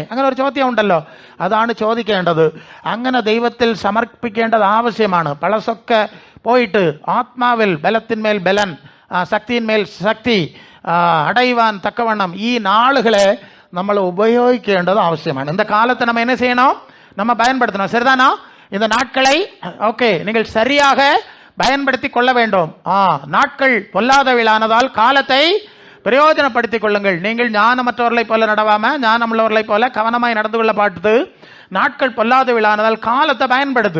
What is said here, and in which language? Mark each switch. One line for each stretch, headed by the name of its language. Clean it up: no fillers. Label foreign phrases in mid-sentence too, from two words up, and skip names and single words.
Malayalam: അങ്ങനെ ഒരു ചോദ്യം ഉണ്ടല്ലോ, അതാണ് ചോദിക്കേണ്ടത്. അങ്ങനെ ദൈവത്തിൽ സമർപ്പിക്കേണ്ടത് ആവശ്യമാണ്. പളസൊക്കെ പോയിട്ട് ആത്മാവിൽ ബലത്തിന്മേൽ ബലൻ, ശക്തിന്മേൽ ശക്തി അടയുവാൻ തക്കവണ്ണം ഈ നാളുകളെ നമ്മൾ ഉപയോഗിക്കേണ്ടത് ആവശ്യമാണ്.
Tamil: இந்த காலத்தை நம்ம என்ன செய்யணும்? நம்ம பயன்படுத்தணும். சரிதானா? இந்த நாட்களை நீங்கள் சரியாக பயன்படுத்தி கொள்ள வேண்டும். நாட்கள் பொல்லாதவையானதால் காலத்தை பிரயோஜனப்படுத்திக் கொள்ளுங்கள். நீங்கள் ஞானமற்றவர்களை போல நடவாம ஞானமுள்ளவர்களை போல கவனமாய் நடந்து கொள்ள பார்த்து, நாட்கள் பொல்லாதவையானதால் காலத்தை பயன்படுத்து.